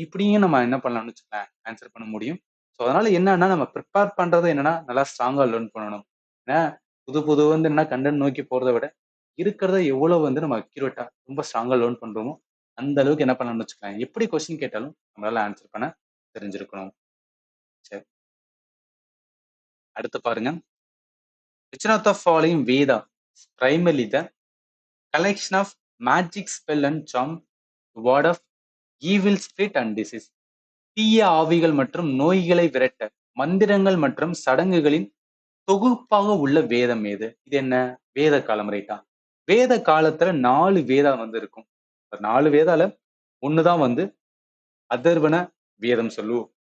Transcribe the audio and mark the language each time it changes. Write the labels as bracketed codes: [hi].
[ta] இப்படியும் நம்ம என்ன பண்ணலாம்னு வச்சுக்கோங்களேன், ஆன்சர் பண்ண முடியும். ஸோ அதனால என்னன்னா, நம்ம ப்ரிப்பேர் பண்றது என்னன்னா, நல்லா ஸ்ட்ராங்கா லேர்ன் பண்ணணும். ஏன்னா, புது புது வந்து என்ன கன்டென்ட் நோக்கி போறத விட, இருக்கிறத எவ்வளவு வந்து நம்ம அக்யூரேட்டா ரொம்ப ஸ்ட்ராங்கா லேர்ன் பண்றோமோ, அந்த அளவுக்கு என்ன பண்ணலாம்னு வச்சுக்கோங்களேன். எப்படி கொஸ்டின் கேட்டாலும் நம்மளால ஆன்சர் பண்ண தெரிஞ்சிருக்கணும். சரி. அடுத்து பாருங்க. [en] Which of the following Veda is primarily the collection of magic spell and charm, word of evil spirit and disease? [ta] தீய ஆவிகள் மற்றும் நோய்களை விரட்ட மந்திரங்கள் மற்றும் சடங்குகளின் தொகுப்பாக உள்ள வேதம் எது? இது என்ன? வேத காலம் ரைட்டா? வேத காலத்துல 4 வேதா வந்து இருக்கும். 4 வேதால ஒண்ணுதான் வந்து அதர்வன வேதம் சொல்லுவோம்.